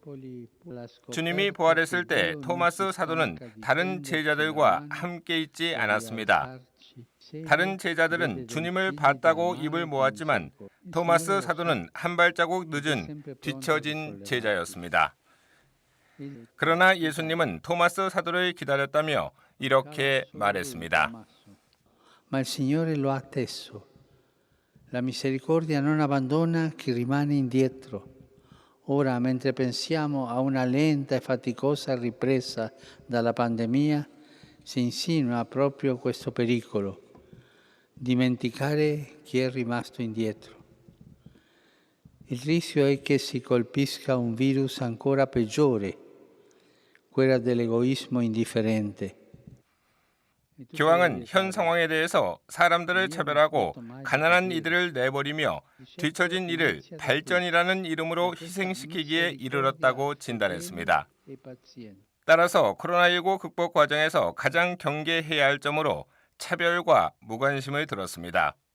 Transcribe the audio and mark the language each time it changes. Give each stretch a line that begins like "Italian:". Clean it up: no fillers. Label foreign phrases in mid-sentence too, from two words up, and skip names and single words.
Korean: 주님이 부활했을 때 토마스 사도는 다른 제자들과 함께 있지 않았습니다. 다른 제자들은 주님을 봤다고 입을 모았지만 토마스 사도는 한 발자국 늦은 뒤처진 제자였습니다. 그러나 예수님은 토마스 사도를 기다렸다며 이렇게 말했습니다.
Italian: Ma il Signore lo ha atteso. La misericordia non abbandona chi rimane indietro. Ora, mentre pensiamo a una lenta e faticosa ripresa dalla pandemia, si insinua proprio questo pericolo: dimenticare chi è rimasto indietro. Il rischio è che si colpisca un virus ancora peggiore, quella dell'egoismo indifferente.
Korean: 교황은 현 상황에 대해서 사람들을 차별하고 가난한 이들을 내버리며 뒤처진 이를 발전이라는 이름으로 희생시키기에 이르렀다고 진단했습니다. 따라서 코로나19 극복 과정에서 가장 경계해야 할 점으로 차별과 무관심을 들었습니다.